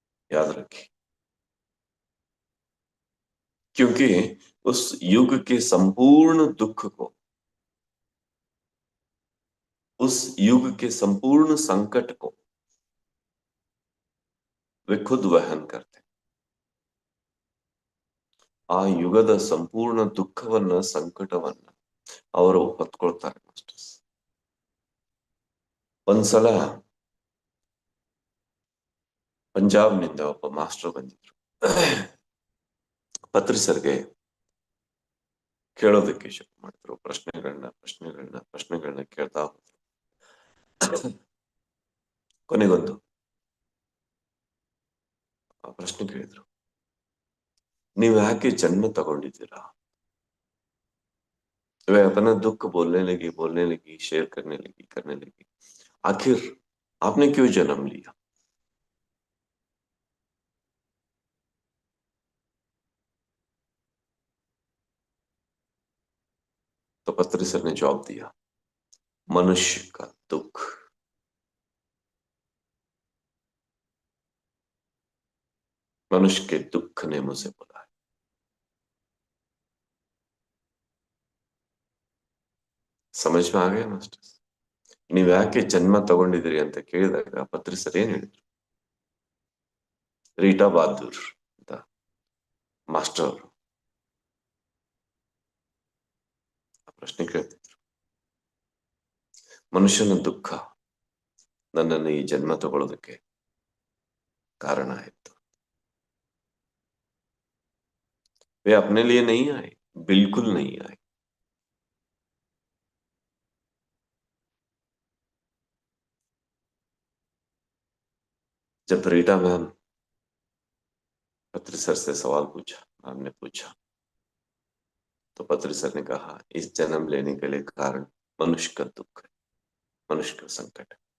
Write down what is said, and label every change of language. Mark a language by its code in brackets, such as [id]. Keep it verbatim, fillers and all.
[hi] याद रखिए, क्योंकि उस युग के संपूर्ण दुख को, उस युग के संपूर्ण संकट को वे खुद वहन करते। [kn] ಆ ಯುಗದ ಸಂಪೂರ್ಣ ದುಃಖವನ್ನ, ಸಂಕಟವನ್ನ ಅವರು ಹೊತ್ಕೊಳ್ತಾರೆ ಮಾಸ್ಟರ್ಸ್. ಒಂದ್ಸಲ ಪಂಜಾಬ್ನಿಂದ ಒಬ್ಬ ಮಾಸ್ಟರ್ ಬಂದಿದ್ರು ಪತ್ರಿಸರ್ಗೆ ಕೇಳೋದಕ್ಕೆ. ಶುರು ಮಾಡಿದ್ರು ಪ್ರಶ್ನೆಗಳನ್ನ ಪ್ರಶ್ನೆಗಳನ್ನ ಪ್ರಶ್ನೆಗಳನ್ನ ಕೇಳ್ತಾ ಹೋದ್ರು. ಕೊನೆಗೊಂದು ಆ ಪ್ರಶ್ನೆ ಕೇಳಿದ್ರು, ನೀವು ಯಾಕೆ ಜನ್ಮ ತಗೊಂಡಿದ್ದೀರಾ? [hi] वे अपना दुख बोलने लगी बोलने लगी शेयर करने लगी करने लगी, आखिर आपने क्यों जन्म लिया? तो पत्रिसर ने जवाब दिया, मनुष्य का दुख। मनुष्य के दुख ने मुझे बुलाया। समझ में आ गया मास्टर्स? [kn] ನೀವು ಯಾಕೆ ಜನ್ಮ ತಗೊಂಡಿದ್ದೀರಿ ಅಂತ ಕೇಳಿದಾಗ ಪತ್ರಿಸರ್ ಏನ್ ಹೇಳಿದ್ರು? ರೀಟಾ ಬಹದ್ದೂರ್ ಅಂತ ಮಾಸ್ಟರ್ ಅವರು ಆ ಪ್ರಶ್ನೆ ಕೇಳ್ತಿದ್ರು, ಮನುಷ್ಯನ ದುಃಖ ನನ್ನನ್ನು ಈ ಜನ್ಮ ತಗೊಳ್ಳೋದಕ್ಕೆ ಕಾರಣ ಆಯ್ತು। [hi] वे अपने लिए नहीं आए, बिल्कुल नहीं आए। जब रीटा मैम पत्रिसर से सवाल पूछा, मैम ने पूछा, तो पत्रिसर ने कहा, इस जन्म लेने के लिए कारण मनुष्य का दुख है, मनुष्य का संकट है।